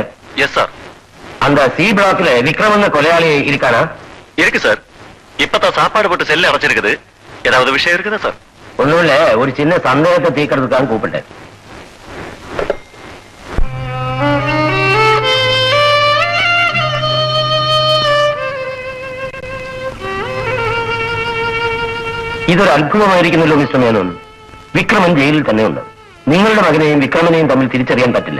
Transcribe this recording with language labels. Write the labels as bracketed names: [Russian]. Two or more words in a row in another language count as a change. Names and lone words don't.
[English] Yes sir. [Tamil] அந்த சி பிளாக்ல விக்ரமன் கொலையாளி இருக்கானா? இருக்கு சார். இப்பதான் சாப்பாடு போட்டு செல்ல அடைச்சிருக்குது. ஏதாவது விஷயம் இருக்குதா சார்? ஒண்ணும் இல்ல, ஒரு சின்ன சந்தேகத்தை தீர்க்கறதுக்காக கூப்பிட்டேன். [Malayalam] ഇതൊരു അത്ഭുതമായിരിക്കുന്നല്ലോ മിസ്റ്റർ മേനോൻ. വിക്രമൻ ജയിലിൽ തന്നെയുണ്ട്. നിങ്ങളുടെ മകനെയും വിക്രമനെയും തമ്മിൽ തിരിച്ചറിയാൻ പറ്റില്ല.